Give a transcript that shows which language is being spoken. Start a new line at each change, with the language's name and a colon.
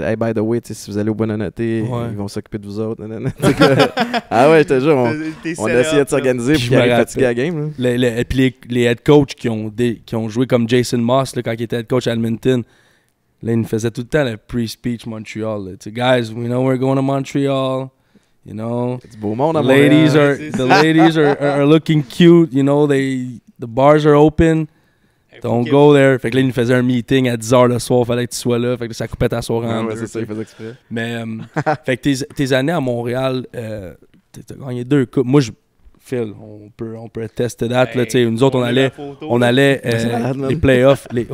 English: Hey, by the way,
French: si vous allez au Bonanoté, ils vont s'occuper de vous autres. Ah ouais, je te jure, on essayait de s'organiser. Puis, ils arrivent fatigués à la game. Et puis, les head coachs qui ont joué comme Jason Moss là, quand il était head coach à Edmonton, là, il nous faisait tout le temps le pre-speech Montreal.
English: Guys, we know we're going to Montreal. You know,
French: c'est du beau monde à Montréal.
English: The ladies are looking cute. You know, the bars are open. Don't go there.
French: Fait que là, il nous faisait un meeting à 10h le soir. Fallait que tu sois là. Fait que ça coupait ta soirée en deux. C'est ça, il faisait exprès. Mais, fait que tes années à Montréal, t'as gagné 2 coupes. Moi, Phil, on peut tester that. Là, nous autres, on allait les playoffs.